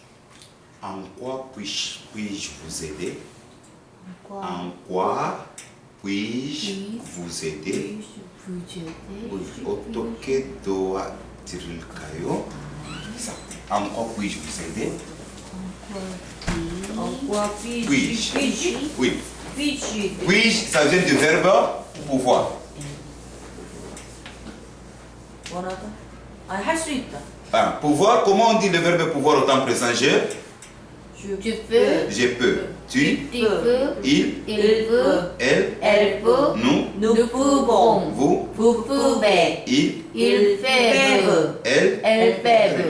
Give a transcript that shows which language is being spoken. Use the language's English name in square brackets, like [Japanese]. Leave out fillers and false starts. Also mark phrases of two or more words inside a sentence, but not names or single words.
[French] En quoi puis-je vous aider? En quoi puis-je vous aider? [Korean] 어떻게 도와드릴까요? [French] Ça. En quoi puis-je vous aider? En quoi puis-je? Puis-je. Puis-je. Oui. Puis-je. Puis-je, ça vient du verbe pouvoir. [Korean] 원하다. 아, 할 수 있다. [French] Ah, pouvoir, comment on dit le verbe pouvoir au temps présent? Je Tu peux, Je peux. Tu, tu peux, il, il peut, elle, elle peut, nous, nous pouvons, vous, vous pouvez, il, ils peuvent, elle. elles peuvent.